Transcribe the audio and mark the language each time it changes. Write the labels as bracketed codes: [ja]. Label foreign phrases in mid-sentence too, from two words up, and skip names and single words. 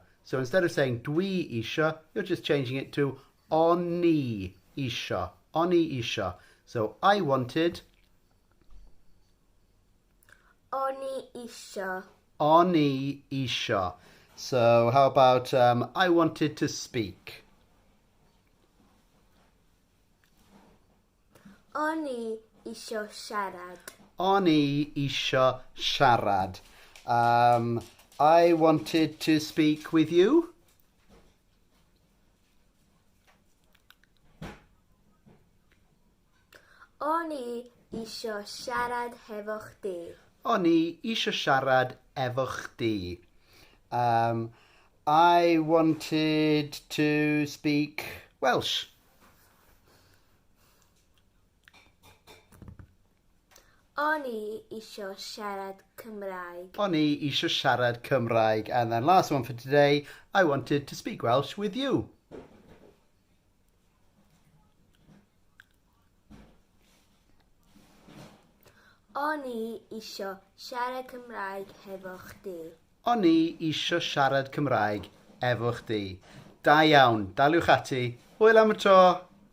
[en] So instead of saying [cy] dwi isha, [en] you're just changing it to [cy] oni isha. Oni isha. [en] So I wanted. [cy] Oni isha. Oni isha. [en] So how about I wanted to speak. [cy] Oni isio siarad. Oni isha siarad. [en] I wanted to speak with you. [cy] Oni isio siarad hefo chdi. Oni isio siarad efo chdi. [en] I wanted to speak Welsh. [cy] Oni isio siarad Cymraeg. Oni isio siarad Cymraeg. [en] And then last one for today, I wanted to speak Welsh with you. [cy] Oni isio siarad Cymraeg hefo chdi. Oni isio siarad Cymraeg efo chdi. Da iawn, daliwch ati. Hwyl am y tro.